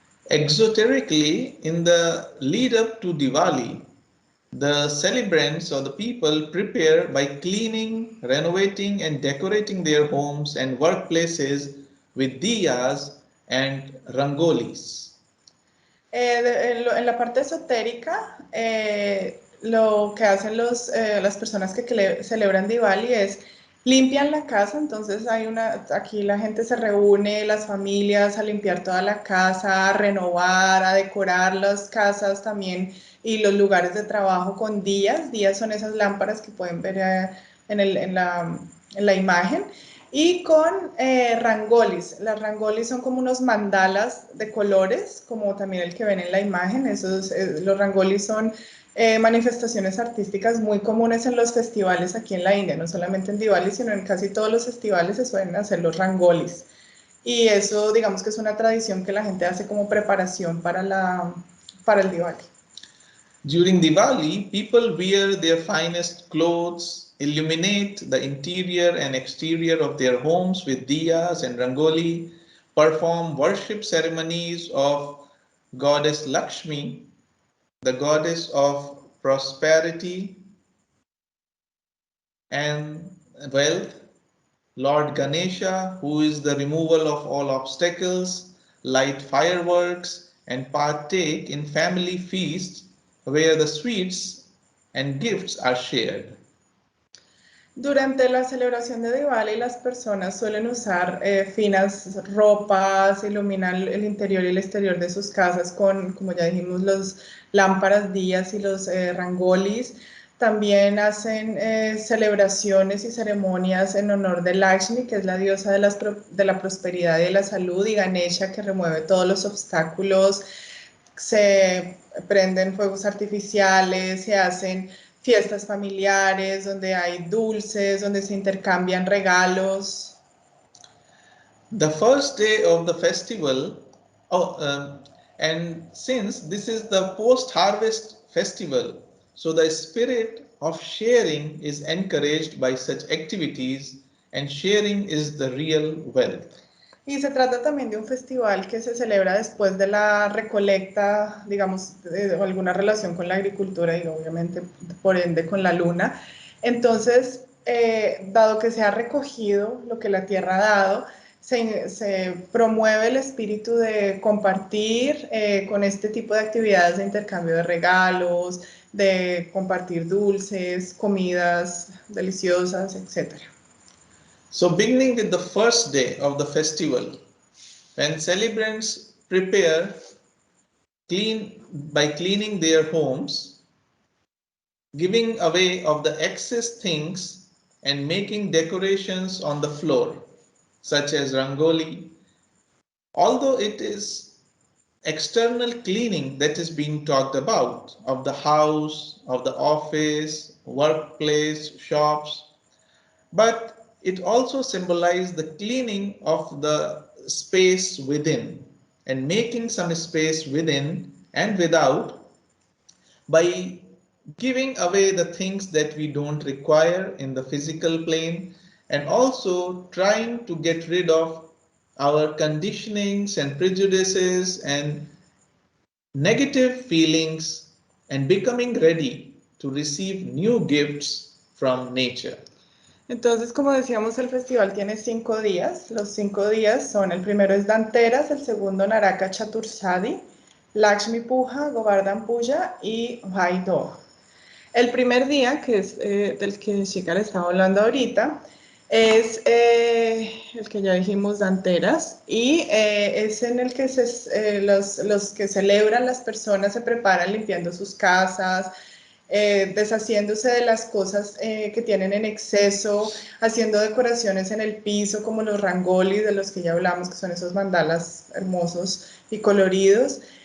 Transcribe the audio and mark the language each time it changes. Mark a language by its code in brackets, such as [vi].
[en] Exoterically, in the lead up to Diwali, the celebrants or the people prepare by cleaning, renovating, and decorating their homes and workplaces with diyas and rangolis. [es] En la parte esotérica, lo que hacen las personas que celebran Diwali es limpian la casa. Entonces aquí la gente se reúne, las familias, a limpiar toda la casa, a renovar, a decorar las casas también y los lugares de trabajo con días. Días son esas lámparas que pueden ver en la imagen. Y con rangolis. Las rangolis son como unos mandalas de colores, como también el que ven en la imagen. Los rangolis son manifestaciones artísticas muy comunes en los festivales aquí en la India, no solamente en Diwali, sino en casi todos los festivales se suelen hacer los rangolis. Y eso, digamos que es una tradición que la gente hace como preparación para el Diwali. [en] During Diwali, people wear their finest clothes, illuminate the interior and exterior of their homes with diyas and rangoli, perform worship ceremonies of Goddess Lakshmi, the goddess of prosperity and wealth, Lord Ganesha, who is the removal of all obstacles, light fireworks, and partake in family feasts where the sweets and gifts are shared. [es] Durante la celebración de Diwali, las personas suelen usar finas ropas, iluminan el interior y el exterior de sus casas con, como ya dijimos, los lámparas, días y los rangolis. También hacen celebraciones y ceremonias en honor de Lakshmi, que es la diosa de la prosperidad y de la salud, y Ganesha, que remueve todos los obstáculos. se prenden fuegos artificiales, se hacen fiestas familiares, donde hay dulces, donde se intercambian regalos. [en] The first day of the festival, and since this is the post-harvest festival, so the spirit of sharing is encouraged by such activities, and sharing is the real wealth. [es] Y se trata también de un festival que se celebra después de la recolecta, digamos, de alguna relación con la agricultura y obviamente por ende con la luna. Entonces, dado que se ha recogido lo que la tierra ha dado, se promueve el espíritu de compartir con este tipo de actividades de intercambio de regalos, de compartir dulces, comidas deliciosas, etcétera. [en] So beginning with the first day of the festival, when celebrants prepare by cleaning their homes, giving away of the excess things and making decorations on the floor, such as rangoli, although it is external cleaning that is being talked about of the house, of the office, workplace, shops, but it also symbolizes the cleaning of the space within and making some space within and without by giving away the things that we don't require in the physical plane, and also trying to get rid of our conditionings and prejudices and negative feelings and becoming ready to receive new gifts from nature. [es] Entonces, como decíamos, el festival tiene 5 días. Los 5 días son, el primero es Dhanteras, el segundo Naraka Chaturshadi, Lakshmi Puja, Govardhan Puja y Bhai Doj. El primer día, que es del que Shikar estaba hablando ahorita, es el que ya dijimos, Dhanteras, y es en el que los que celebran, las personas se preparan limpiando sus casas, deshaciéndose de las cosas que tienen en exceso, haciendo decoraciones en el piso como los rangolis de los que ya hablamos, que son esos mandalas hermosos y coloridos.